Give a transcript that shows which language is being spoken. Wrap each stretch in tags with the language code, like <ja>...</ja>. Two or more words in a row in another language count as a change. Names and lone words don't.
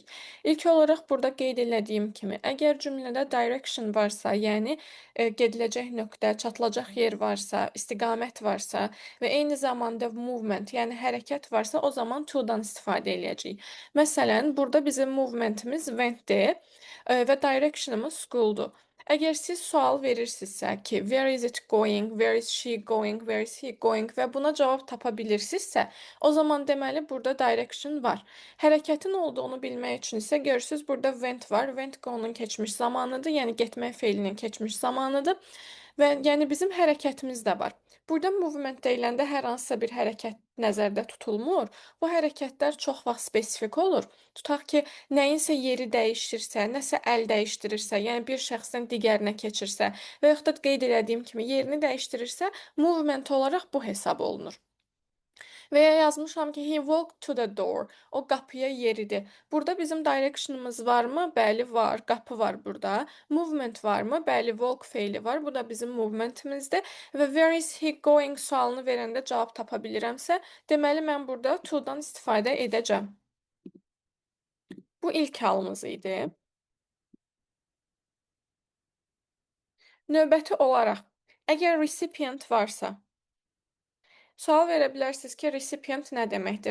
<az>İlk olaraq burada qeyd elədiyim kimi, əgər cümlədə direction varsa, yəni gediləcək nöqtə, çatılacaq yer varsa, istiqamət varsa və eyni zamanda movement, yəni hərəkət varsa, o zaman to-dan istifadə eləyəcəyik. Məsələn, burada bizim movementimiz went-dir və directionımız school-dur. Əgər siz sual verirsinizsə ki,</az> <en>where is it going, where is she going, where is he going</en> <az>və buna cavab tapa bilirsinizsə, o zaman deməli burada direction var. Hərəkətin olduğunu bilmək üçün isə görürsüz burada went var. Went go-nun keçmiş zamanıdır, yəni getmək feilinin keçmiş zamanıdır və yəni bizim hərəkətimiz də var. Burada movement deyiləndə hər hansısa bir hərəkət nəzərdə tutulmur. Bu hərəkətlər çox vaxt spesifik olur. Tutaq ki, nəyinsə yeri dəyişirsə, nəsə əl dəyişdirirsə, yəni bir şəxsdən digərinə keçirsə və yaxud da qeyd elədiyim kimi yerini dəyişdirirsə, movement olaraq bu hesab olunur. Və ya yazmışam ki,</az> <en>he walked to the door.</en> <az>O qapıya yeridi. Burada bizim direction'ımız varmı? Bəli, var. Qapı var burada. Movement varmı? Bəli, walk feili var. Bu da bizim movementimizdir. Və</az> <en>where is he going</en> <az>sualını verəndə cavab tapa bilirəmsə, deməli mən burada to-dan istifadə edəcəm. Bu ilk halımız idi. Növbəti olaraq, əgər recipient varsa, sual verə bilərsiniz ki, recipient nə deməkdir?</az>